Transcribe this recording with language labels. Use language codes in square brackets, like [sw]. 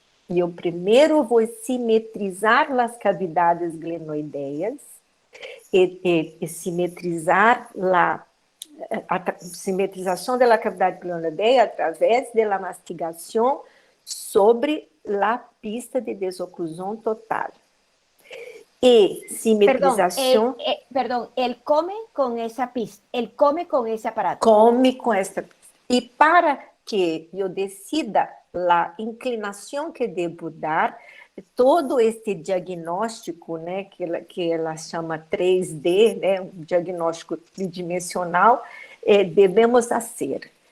[pt] Eu primeiro vou simetrizar as cavidades glenoideias e simetrizar a simetrização da cavidade glenoideia através da mastigação sobre [es] la pista de desoclusão total. Y simetrización. Perdón, él come con esa pista, él come con ese aparato. [pt] Come com essa pista. E para que eu decida a inclinação que devo dar, todo este diagnóstico, né, que ela chama 3D, né, um diagnóstico tridimensional, devemos fazer.